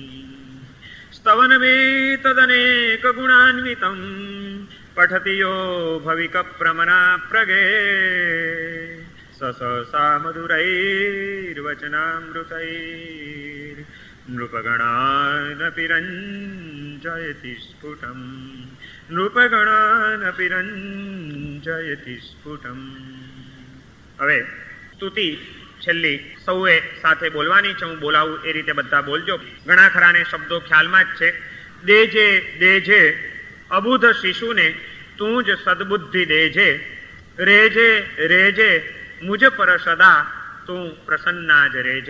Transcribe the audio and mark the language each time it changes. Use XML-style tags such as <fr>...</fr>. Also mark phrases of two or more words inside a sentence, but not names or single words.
<sa>स्तवनमेतदनेकगुणान्वितं पठति यो भविकप्रमनाप्रगे ससा मधुरैर्वचनामृतैर्नृपगणानपि रञ्जयति स्फुटं नृपगणानपि रञ्जयति स्फुटं।</sa> <gu>હવે સ્તુતિ છેલ્લી સૌએ સાથે બોલવાની છે, હું બોલાવું એ રીતે બધા બોલજો. ઘણા ખરાને શબ્દો ખ્યાલમાં જ છે. દેજે દેજે અબુધ શિશુને તું જ સદબુદ્ધિ દેજે, રેજે રેજે મુજ પર સદા તું પ્રસન્ના જ રેજે.</gu>